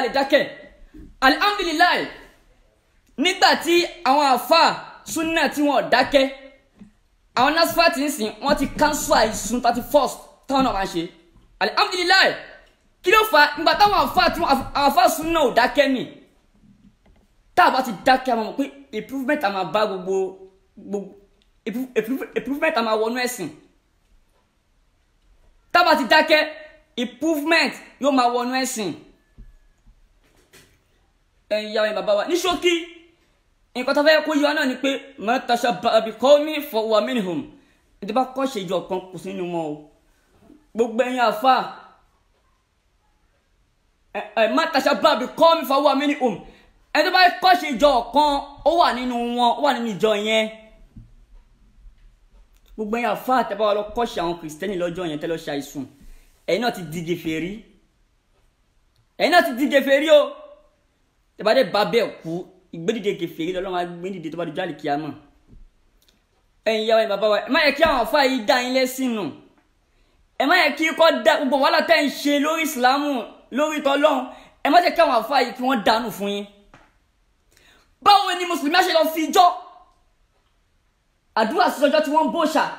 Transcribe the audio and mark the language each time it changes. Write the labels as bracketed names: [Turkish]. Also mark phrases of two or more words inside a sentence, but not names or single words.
[Yoruba] lè dákẹ́ alhamdulilayi nígbà tí àwọn àfáà súnà tí wọ́n dákẹ́ àwọn nasfati ń sìn wọ́n ti cancel àìsùn 31st táwọn náà máa ṣe alhamdulilayi kí ló fà nígbà táwọn àfáà súnà ò dákẹ́ nì tá a bá ti dákẹ́ àwọn ọmọ pé improvement a máa bá gbogbo improvement a máa wọnú ẹ̀sìn tá a bá ti dákẹ́ improvement yóò máa wọnú ẹ̀sìn ìyá wa bàbá wa ní ṣókí nǹkan tó fẹ́ kó yọ náà ni pé [Arabic] من تشبه بقوم فهو منهم [Yoruba] ìdí bá kọ́ ṣe ìjọ kan kò sí nínú wọn o gbogbo ẹ̀yin àfáà [Arabic] من تشبه بقوم فهو منهم [Yoruba] ẹni tó bá kọ́ ṣe ìjọ kan ó wà nínú wọn ó wà nínú ìjọ yẹn gbogbo ẹ̀yin àfáà tẹ́ bá wà lọ kọ́ ṣe àwọn kìrìsìtẹ́nì lọ́jọ́ yẹn tẹ́ lọ ṣe àìsùn ẹ̀yin náà ti di gèfèrí o tẹ́bàdé bá bẹ́ẹ̀ kú ìgbédìde kèfèrí lọ́lọ́wọ́ gbédìde tó bá dojú àlìkíyàmọ̀ ẹ̀yin ìyá wa bàbá wa ẹ má yẹ kí àwọn àfáà yìí dá yín lẹ́sìn nù ẹ má yẹ kí kọ́ da gbogbo wàhálà tẹ́ ń ṣe lórí ìsìlámù lórí tọ́lọ́hún ẹ má jẹ́ kí àwọn àfáà yìí kí wọ́n dànù fún yín báwo ni mùsùlùmí á ṣe lọ fi ijọ́ àdúrà sí ọjọ́ tí wọ́n ń bọ